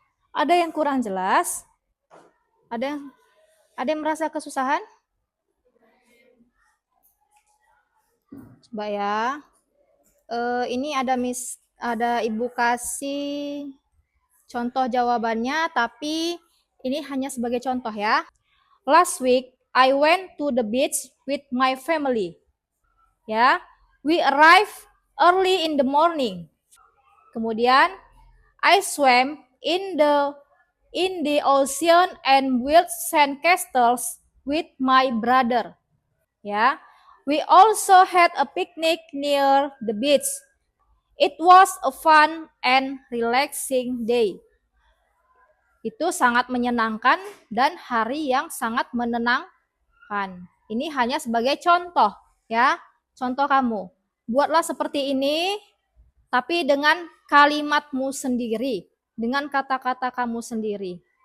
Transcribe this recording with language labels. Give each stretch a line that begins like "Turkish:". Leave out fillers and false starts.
Indonesian: Ada yang kurang jelas? Ada yang merasa kesusahan? Coba ya. Ini ada Ibu kasih contoh jawabannya, tapi ini hanya sebagai contoh ya.
English: Last week, I went to the beach with my family. Ya, we arrived early in the morning. Kemudian, I swam in the ocean and built sandcastles with my brother. Ya, we also had a picnic near the beach. It was a fun and relaxing day.
Indonesian: Itu sangat menyenangkan dan hari yang sangat menenangkan. Ini hanya sebagai contoh ya, contoh kamu. Buatlah seperti ini, tapi dengan kalimatmu sendiri, dengan kata-kata kamu sendiri.